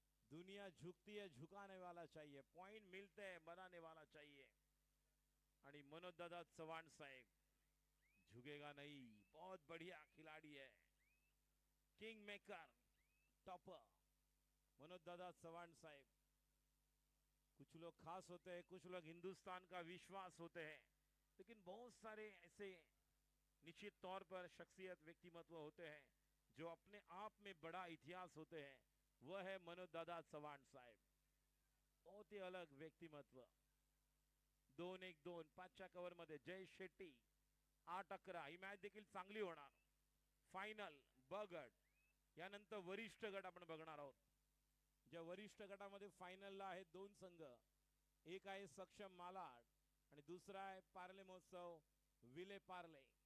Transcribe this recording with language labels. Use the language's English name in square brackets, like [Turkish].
[Hindi] दुनिया झुकती है, झुकाने वाला चाहिए. पॉइंट मिलते हैं, बनाने वाला चाहिए. आणि मनोजदादा चव्हाण साहेब झुकेगा नहीं. बहुत बढ़िया खिलाड़ी है. किंग मेकर टॉपर मनोजदादा चव्हाण साहेब. कुछ लोग खास होते हैं, कुछ लोग हिंदुस्तान का विश्वास होते हैं, लेकिन बहुत सारे ऐसे निश्चित तौर पर शख्सियत व्यक्तिमत्व होते हैं जो अपने आप में बड़ा इतिहास होते हैं. वह है मनोजदादा चव्हाण साहेब. बहुत ही अलग व्यक्तिमत्व. [Marathi] 2-1-2 5च्या कव्हर मध्ये जय शेट्टी 8-11. ही मॅच देखील चांगली होणार. फायनल ब गट यानंतर वरिष्ठ गट आपण बघणार आहोत. ज्या वरिष्ठ गटामध्ये फायनलला आहेत 2 संघ. एक आहे सक्षम मालाड आणि दुसरा आहे पार्ले महोत्सव विले पार्ले.